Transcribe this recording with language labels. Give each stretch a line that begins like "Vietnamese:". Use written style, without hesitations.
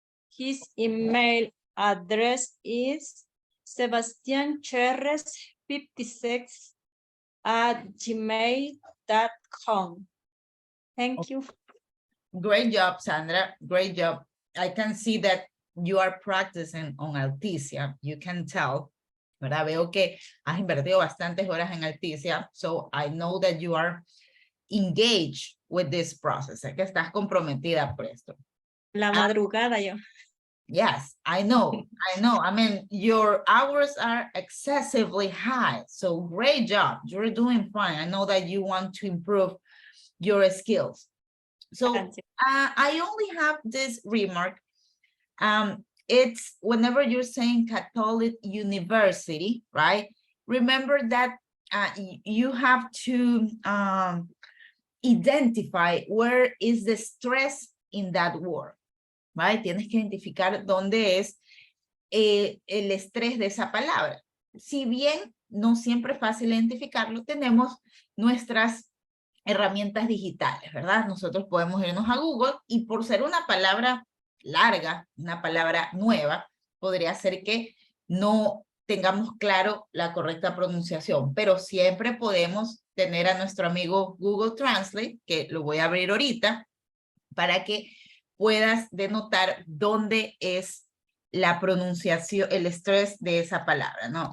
English: His email address is sebastiancherres56@gmail.com. Thank you. Great job, Sandra. Great job. I can see that you are practicing on Alticia. You can tell. ¿Verdad?
Spanish: Veo que has invertido bastantes horas en Alticia.
English: So I know that you are engaged with this process.
Spanish: Sé que estás comprometida por esto. La madrugada yo.
English: Yes, I know. I mean, your hours are excessively high. So great job. You're doing fine. I know that you want to improve your skills. So I only have this remark. It's whenever you're saying Catholic University, right? Remember that you have to identify where is the stress in that word, right?
Spanish: Tienes que identificar dónde es el estrés de esa palabra. Si bien no siempre es fácil identificarlo, tenemos nuestras herramientas digitales, ¿verdad? Nosotros podemos irnos a Google y por ser una palabra larga, una palabra nueva, podría ser que no tengamos claro la correcta pronunciación, pero siempre podemos tener a nuestro amigo Google Translate, que lo voy a abrir ahorita, para que puedas denotar dónde es la pronunciación, el estrés de esa palabra, ¿no?